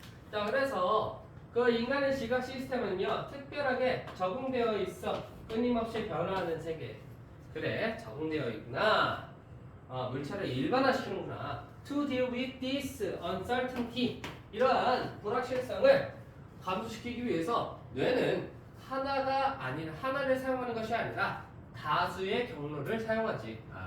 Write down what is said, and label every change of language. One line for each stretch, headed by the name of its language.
Korean: 자, 그래서 그 인간의 지각 시스템은요 특별하게 적응되어 있어. 끊임없이 변화하는 세계. 그래, 적응되어 있구나. 물체를 일반화시키는구나.
English: To deal with this uncertainty.
Korean: 이러한 불확실성을 감소시키기 위해서 뇌는 하나를 사용하는 것이 아니라 다수의 경로를 사용하지.